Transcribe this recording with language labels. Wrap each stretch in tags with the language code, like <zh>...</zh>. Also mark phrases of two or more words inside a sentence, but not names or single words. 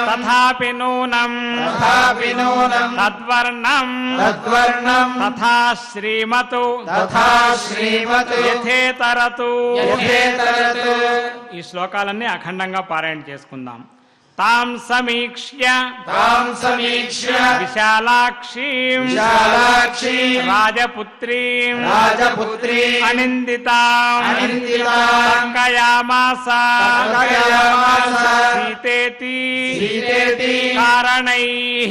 <sa>తథాపి నూనం తథాపి నూనం తద్వర్ణం తద్వర్ణం తథా శ్రీమతు తథా శ్రీమత్ యథేతరతు. యథేతరతు.</sa> <te>ఈ శ్లోకాలన్నీ అఖండంగా పారాయణ చేసుకుందాం.</te> <sa>తాం సమీక్ష్య तां समीक्ष्य విశాలాక్షీం विशालाक्षीं రాజపుత్రీం राजपुत्रीं అనిందితాం अनिन्दितां కయామాస तर्कयामास సీతేతి सीतेति కారణైః</sa>